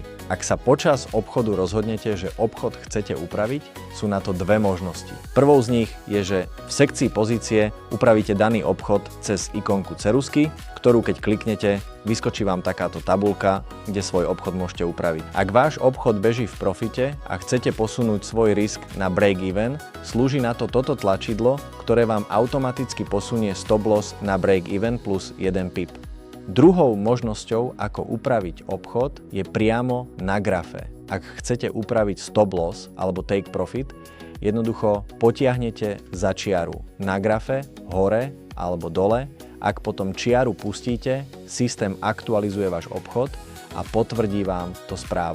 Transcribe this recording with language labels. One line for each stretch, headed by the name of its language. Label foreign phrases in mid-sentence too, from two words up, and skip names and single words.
Slovak: Ak sa počas obchodu rozhodnete, že obchod chcete upraviť, sú na to dve možnosti. Prvou z nich je, že v sekcii pozície upravíte daný obchod cez ikonku ceruzky, ktorú keď kliknete, vyskočí vám takáto tabuľka, kde svoj obchod môžete upraviť. Ak váš obchod beží v profite a chcete posunúť svoj risk na break-even, slúži na to toto tlačidlo, ktoré vám automaticky posunie
English: stop loss
Slovak: na
English: break-even plus 1 pip.
Slovak: Druhou možnosťou, ako upraviť obchod, je priamo na grafe. Ak chcete upraviť
English: stop loss
Slovak: alebo
English: take profit,
Slovak: jednoducho potiahnete za čiaru na grafe, hore alebo dole. Ak potom čiaru pustíte, systém aktualizuje váš obchod a potvrdí vám to správou.